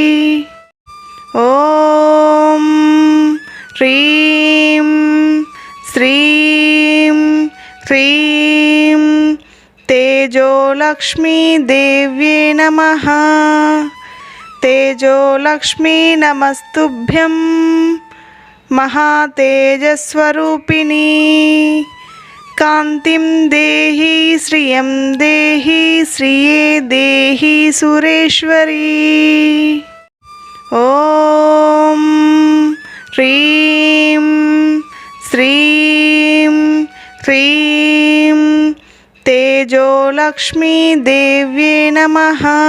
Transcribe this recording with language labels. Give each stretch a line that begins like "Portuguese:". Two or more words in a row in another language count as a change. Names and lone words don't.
Sanskrit: ॐ ह्रीं श्रीं ह्रीं तेजोलक्ष्मी देव्ये नमः। तेजोलक्ष्मी नमस्तुभ्यं महातेजस्वरूपिणी। కాంతిం దేహి శ్రియం దేహి శ్రియే దేహి సురేశ్వరీ. ఓం హ్రీం శ్రీం హ్రీం తేజోలక్ష్మీ దేవ్యే నమః.